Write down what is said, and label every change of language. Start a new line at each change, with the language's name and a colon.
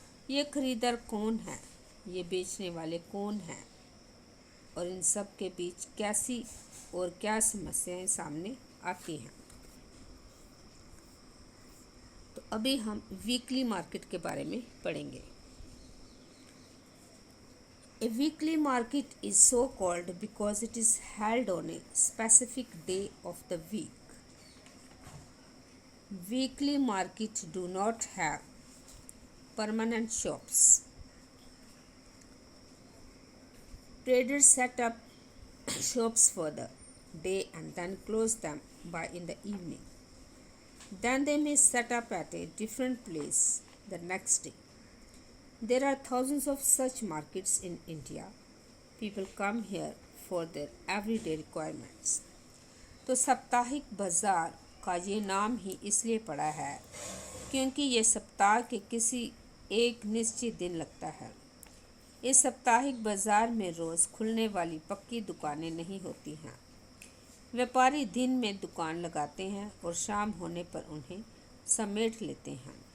Hindi: ये खरीदार कौन है, ये बेचने वाले कौन हैं और इन सब के बीच कैसी और क्या समस्याएं सामने आती हैं। तो अभी हम वीकली मार्केट के बारे में पढ़ेंगे।
English: A weekly market is so called because it is held on a specific day of the week. Weekly markets do not have permanent shops. Traders set up shops for the day and then close them by in the evening. Then they may set up at a different place the next day. There are thousands of such markets in India. People come here for their everyday requirements.
Hindi: तो साप्ताहिक बाज़ार का ये नाम ही इसलिए पड़ा है क्योंकि ये सप्ताह के किसी एक निश्चित दिन लगता है। इस साप्ताहिक बाज़ार में रोज़ खुलने वाली पक्की दुकानें नहीं होती हैं। व्यापारी दिन में दुकान लगाते हैं और शाम होने पर उन्हें समेट लेते हैं।